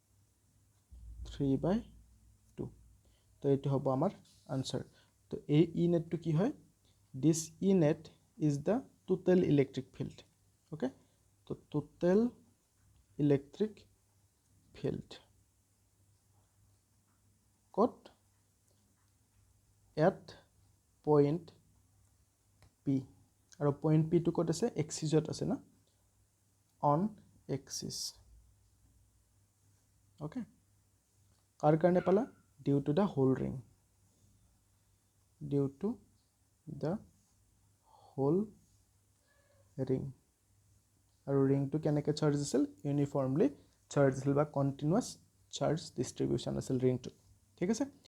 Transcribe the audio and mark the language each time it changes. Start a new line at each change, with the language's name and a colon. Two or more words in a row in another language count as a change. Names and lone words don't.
Assamese: 3/2 তো এইটো হ'ব আমাৰ আনসাৰ তো এই ই নেটটো কি হয়
English: this E net is the total electric field okay so total electric field
Assamese: কত
English: at point P
Assamese: আৰু point P টো কত আছে এক্সিছত আছে না
English: on axis
Assamese: ওকে কাৰ কাৰণে পালা
English: due to the whole ring due to the whole ring
Assamese: আৰু ringটো কেনেকৈ চাৰ্জ আছিল
English: uniformly charge
Assamese: আছিল বা
English: continuous charge distribution
Assamese: আছিল ringটো ঠিক আছে